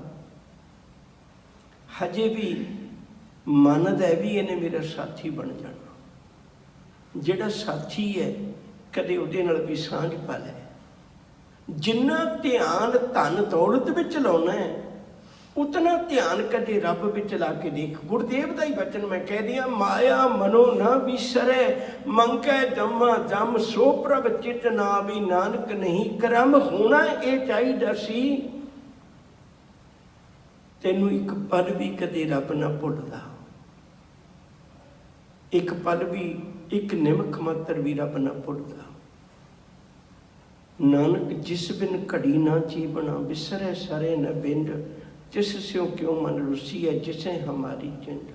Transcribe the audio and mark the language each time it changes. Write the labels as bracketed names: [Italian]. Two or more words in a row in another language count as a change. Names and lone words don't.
[Punjabi] ਹਜੇ ਭੀ ਮੰਨਦਾ ਹੈ ਭੀ ਇਹਨੇ ਮੇਰਾ ਸਾਥੀ ਬਣ ਜਾਣਾ। ਜਿਹੜਾ ਸਾਥੀ ਹੈ ਕਦੇ ਉਹਦੇ ਨਾਲ ਭੀ ਸਾਂਝ ਪਾ ਲੈ। ਜਿੰਨਾ ਧਿਆਨ ਧਨ ਦੌਲਤ ਵਿਚ ਲਾਉਣਾ ਹੈ ਉਤਨਾ ਧਿਆਨ ਕਦੇ ਰੱਬ ਵਿਚ ਲਾ ਕੇ ਦੇਖ। ਗੁਰਦੇਵ ਕਾ ਹੀ ਵਚਨ ਮੈਂ ਕਹਿ ਦਿਆ, ਮਾਇਆ ਮਨੋ ਨ ਵਿਸਰੈ, ਮੰਗੈ ਜੰਮਾ ਜਮ ਸੋ ਪ੍ਰਭ ਚਿਤ ਨਾ ਭੀ ਨਾਨਕ ਨਹੀਂ ਕਰਮ। ਹੋਣਾ ਯੇ ਚਾਹੀਦਾ ਸੀ ਤੈਨੂੰ ਏਕ ਪਲ ਭੀ ਕਦੇ ਰੱਬ ਨਾ ਭੁੱਲਦਾ, ਏਕ ਪਲ ਭੀ ਏਕ ਨਿਮਖ ਮਾਤਰ ਭੀ ਰੱਬ ਨਾ ਭੁੱਲਦਾ। ਨਾਨਕ ਜਿਸ ਬਿਨ ਘੜੀ ਨਾ ਜੀਵਨਾ, ਬਿਸਰੈ ਸਰੇ ਨ ਬਿੰਦ, ਜਿਸ ਸਿਉਂ ਕਿਉਂ ਮਨ ਰੁਸੀ ਹੈ, ਜਿਸੇ ਹਮਾਰੀ ਚਿੰਦ।